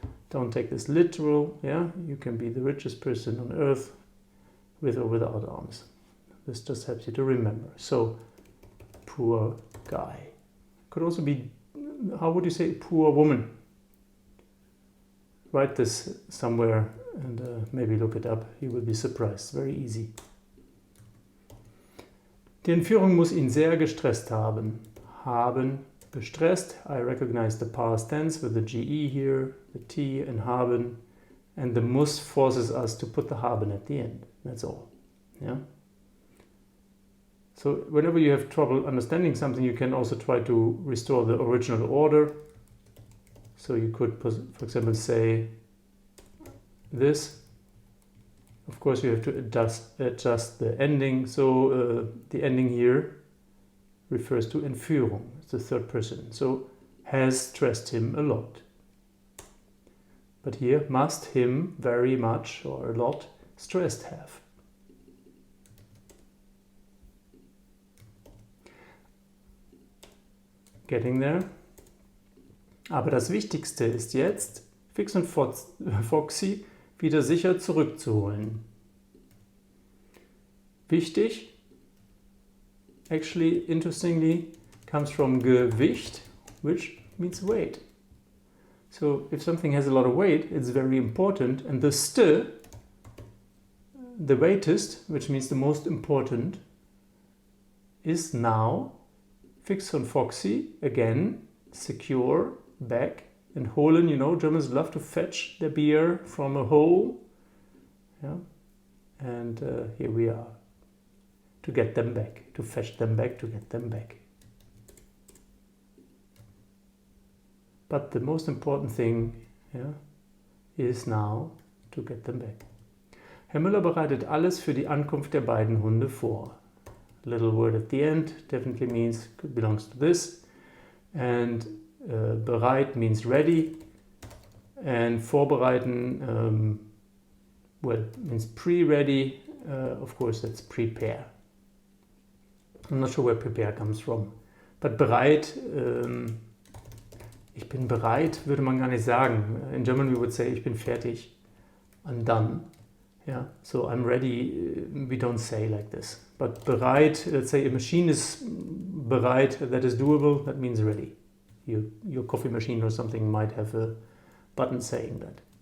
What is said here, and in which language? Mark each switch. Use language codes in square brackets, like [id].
[en] Don't take this literal, yeah? You can be the richest person on earth with or without arms. This just helps you to remember. So, poor guy. Could also be, how would you say poor woman? Write this somewhere and maybe look it up. You will be surprised. Very easy. [de] Die Entführung muss ihn sehr gestresst haben. Gestresst. [en] I recognize the past tense with the GE here, the T and haben, and the muss forces us to put the haben at the end. That's all. Yeah. So whenever you have trouble understanding something, you can also try to restore the original order. So you could, for example, say this. Of course, you have to adjust the ending. So the ending here refers to Entführung. It's the third person. So has stressed him a lot. But here, must him very much or a lot stressed have. Getting there. [de] Aber das Wichtigste ist jetzt, Fix und Foxy wieder sicher zurückzuholen. [en] Wichtig, actually, interestingly, comes from Gewicht, which means weight. So if something has a lot of weight, it's very important, and the weightest, which means the most important, is now Fix und Foxy, again, secure, back. And holen, you know, Germans love to fetch their beer from a hole. Yeah. And here we are. To get them back, to fetch them back, to get them back. But the most important thing, yeah, is now to get them back. [de] Herr Müller bereitet alles für die Ankunft der beiden Hunde vor. [en] A little word at the end definitely means, belongs to this. And bereit means ready. And vorbereiten, well, means pre-ready. Of course, that's prepare. I'm not sure where prepare comes from. [de] But bereit, ich bin bereit, würde man gar nicht sagen. [en] In German we would say, [de] ich bin fertig. [en] I'm done. Yeah, so I'm ready, we don't say like this. But bereit, let's say a machine is bereit, that is doable, that means ready. Your coffee machine or something might have a button saying that.